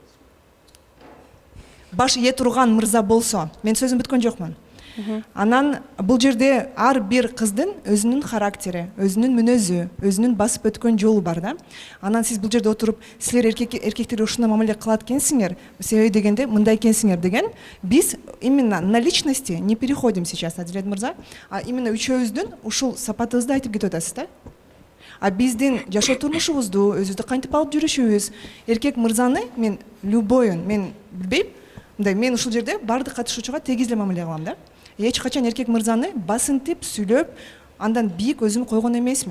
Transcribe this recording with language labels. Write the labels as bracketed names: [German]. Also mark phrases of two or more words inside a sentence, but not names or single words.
[Kyrgyz] Баш ие турган мырза болсо, мен сөзүм бүткөн жокмун. Анан бул жерде ар бир кыздын өзүнүн характери, өзүнүн мүнөзү, өзүнүн басып өткөн жолу бар да. Анан сиз бул жерде отуруп, силер эркектерге ушундай мамиле кылат экенсиңер, себеби дегенде мындай экенсиңер деген, биз [Russian] именно на личности не переходим сейчас, [Kyrgyz] Адилет мырза, [Russian] а именно [Kyrgyz] үчөөбүздүн ушул сапатыбызды айтып кетип атасыз да. А биздин жашоо турмушубузду, өзүбүздү кантип алып жүрүшүбүз, эркек мырзаны мен любойун, мен билбейм, мындай мен ушул жерде баардык катышуучуга тегиз эле мамиле кылам да. Эч качан эркек мырзаны басынтип сүйлөп, андан бийик өзүм койгон эмесмин.